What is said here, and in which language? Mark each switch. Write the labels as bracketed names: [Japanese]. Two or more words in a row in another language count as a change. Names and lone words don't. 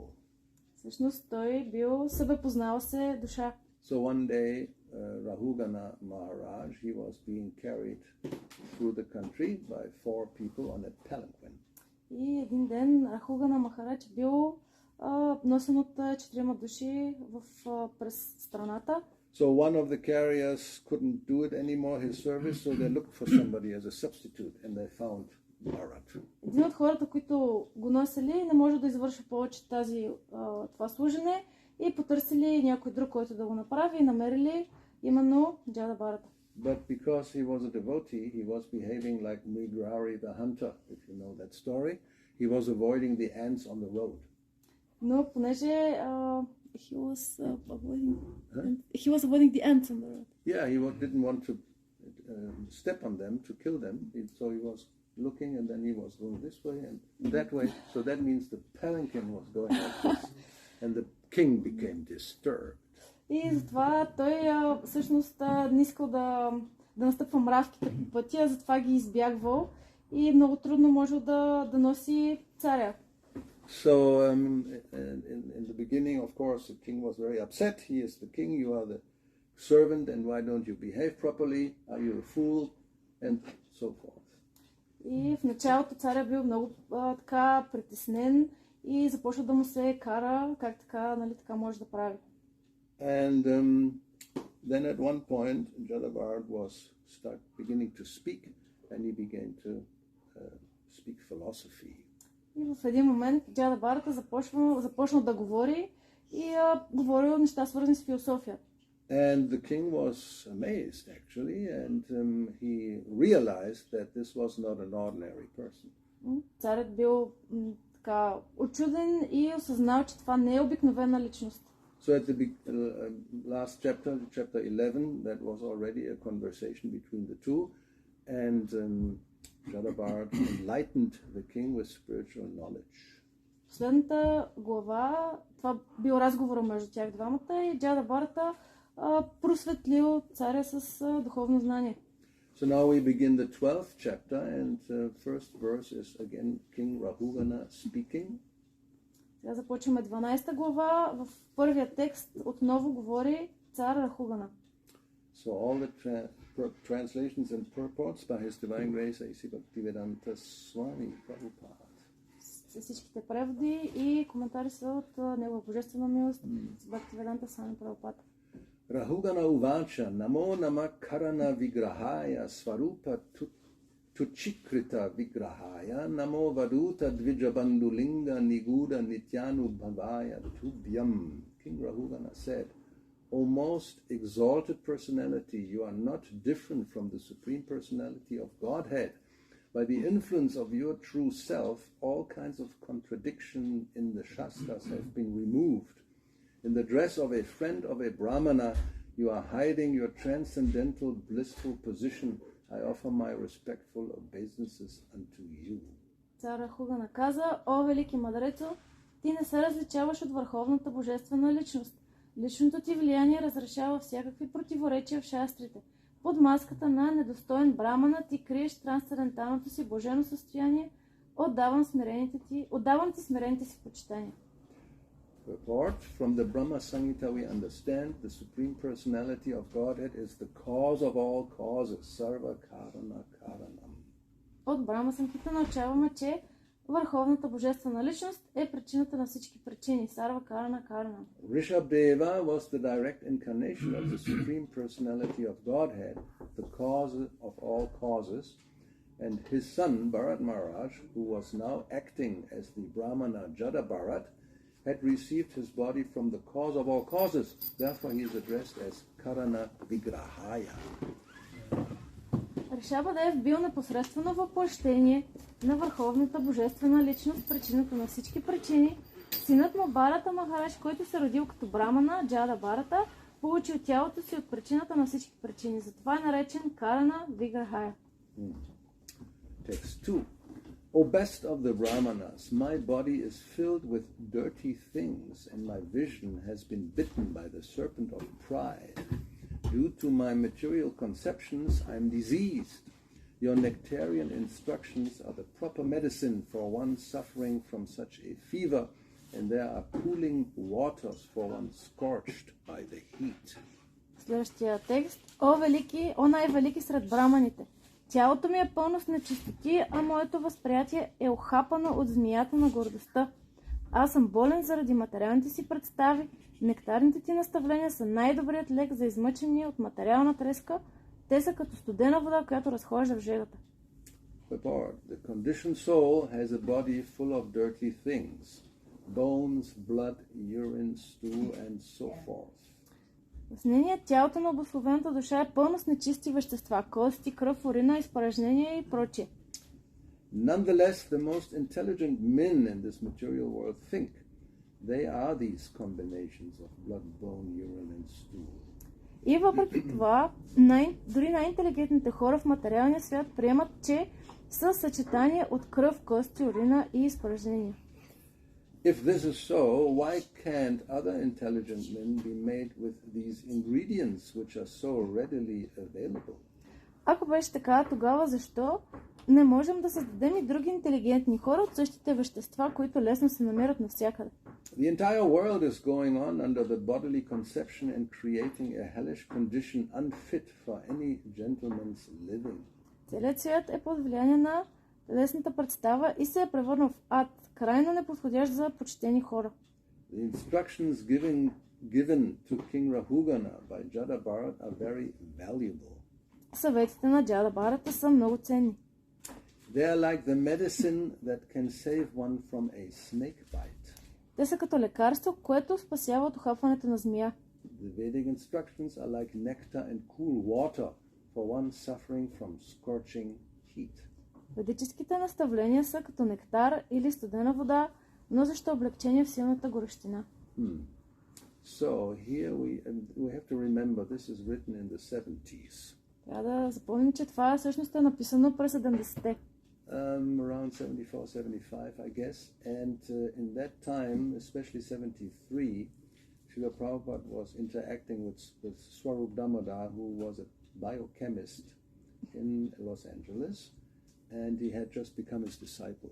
[Bulgarian] Всъщност той бил себепознал се душа. [English] So one day Rahugana Maharaj, he was being carried through the country by 4 people on a palanquin. [Bulgarian] И един ден Рахугана Махарадж бил носен от 4 души през страната. [English] So one of the carriers couldn't do it anymore, his service, so they looked for somebody as a substitute and they found Bharat. [Bulgarian] Един от хората, които го носили, не може да извърши повече това служене и потърсили някой друг, който да го направи и намерили именно Джада Бхарата. [English] But because he was a devotee, he was behaving like Mrigarari the hunter, if you know that story. He was avoiding the ants on the road. [Bulgarian] Но понеже [English] he was avoiding the ants on the road. Yeah, he didn't want to step on them, to kill them. So he was looking and then he was going this way and that way. So that means the palanquin was going like this. And the king became disturbed. [Bulgarian] И затова той всъщност не искал да настъпва мравките по пътя, затова ги избягвал и много трудно можел да носи царя. [English] So in the beginning, of course, the king was very upset. He is the king, you are the servant, and why don't you behave properly? Are you a fool? And so forth. [Bulgarian] И в началото царя бил много така притеснен и започва да му се кара как така, нали, така може да прави. [English] And then at one point, Jada Bharat was beginning to speak, and he began to speak philosophy. [Bulgarian] И в един момент Джада Бхарата започна да говори и говорил неща свързани с философия. [English] And the king was amazed actually, and he realized that this was not an ordinary person. [Bulgarian] Царят бил така учуден и осъзнал, че това не е обикновена личност. [English] So at the last chapter 11, that was already a conversation between the two, and Jada Bharat enlightened the king with spiritual knowledge. [Bulgarian] Последната глава, това бил разговора между тях двамата и Джада Бхарата просветлил царя с духовно знание. [English] So now we begin the 12th chapter, and the first verse is again King Rahugana speaking. [Bulgarian] Сега започваме 12 глава. В първия текст отново говори цар Рахугана. [English] So all the translations and purports by His Divine Grace A.C. Bhakti-yoga Swami Prabhupada. [Bulgarian] Всичките преводи и коментари са от Негова божествена милост с Bhakti-yoga Swami Prabhupada. [Sanskrit] Rahugana uvacha namo nama karana vigrahaya swarupa tuchikrita vigrahaya namo vaduta dvijabandulinga niguda nityanu bhavaya tubhyam. [English] King Rahugana said, O most exalted personality, you are not different from the Supreme Personality of Godhead. By the influence of your true self, all kinds of contradiction in the Shastras have been removed. In the dress of a friend of a Brahmana, you are hiding your transcendental blissful position. I offer my respectful obeisances unto you. [Bulgarian] Цар Хугана каза: О, велики мъдрецо, ти не се различаваш от върховната божествена личност. Личното ти влияние разрешава всякакви противоречия в шастрите. Под маската на недостоен брамана ти криеш трансценденталното си блажено състояние. Отдавам ти смирените си почитания. [English] Purport: From the Brahma Samhita we understand the Supreme Personality of Godhead is the cause of all causes, [Sanskrit] sarva karana karanam. [Bulgarian] От Брахма Самхита научаваме, че върховната божествена личност е причината на всички причини, [Sanskrit] сарва карана карана. [English] Rishabdeva was the direct incarnation of the Supreme Personality of Godhead, the cause of all causes, and his son Bharat Maharaj, who was now acting as the Brahmana Jada Bharat, had received his body from the cause of all causes. Therefore he is addressed as [Sanskrit] Karana Vigrahaya. [Bulgarian] Ришабадев бил непосредствено въплъщение на върховната божествена личност, причината на всички причини. Синът му Барата Махараш, който се родил като брамана, Джада Барата, получил тялото си от причината на всички причини. Затова е наречен [Sanskrit] Карана Виграхая. [English] Text 2. O best of the Brahmanas, my body is filled with dirty things, and my vision has been bitten by the serpent of pride. Due to my material conceptions, I am diseased. Your nectarian instructions are the proper medicine for one suffering from such a fever, and there are cooling waters for one scorched by the heat. [Bulgarian] Следващия текст. О най-велики сред браманите! Тялото ми е пълно с нечистоти, а моето възприятие е охапано от змията на гордостта. Аз съм болен заради материалните си представи. Нектарните ти наставления са най-добрият лек за измъчение от материална треска. Те са като студена вода, която разхожда в жегата. [English] The conditioned soul has a body full of dirty things, bones, blood, urine, stool, and so forth. [Bulgarian] В нейния тялото на обусловената душа е пълно с нечисти вещества, кости, кръв, урина, изпражнения и прочие. [English] Nonetheless, the most intelligent men in this material world think they are these combinations of blood, bone, urine, and stool. [Bulgarian] И въпреки това, дори най-интелигентните хора в материалния свят приемат, че са съчетание от кръв, кости, урина и изпражнения. [English] If this is so, why can't other intelligent men be made with these ingredients which are so readily available? [Bulgarian] Ако беше така, тогава защо не можем да създадем и други интелигентни хора от същите вещества, които лесно се намират навсякъде? [English] The entire world is going on under the bodily conception and creating a hellish condition unfit for any gentleman's living. [Bulgarian] Целият свят е под влияние на телесната представа и се е превърнал в ад, крайно неподходящ за почтени хора. [English] The instructions given to King Rahugana by Jada Bharat are very valuable. [Bulgarian] Съветите на Джада Барата са много ценни. [English] They are like the medicine that can save one from a snake bite. [Bulgarian] Те са като лекарство, което спасява от ухапването на змия. [English] The Vedic instructions are like nectar and cool water for one suffering from scorching heat. [Bulgarian] Ведическите наставления са като нектар или студена вода, но защо облегчение в силната горещина. [English] So here we have to remember this is written in the 70s. [Bulgarian] Трябва да запомним, че това всъщност е написано през 70-те. [English] Around 74-75, I guess. And in that time, especially 73, Srila Prabhupada was interacting with Swarup Damodar, who was a biochemist in Los Angeles, and he had just become his disciple.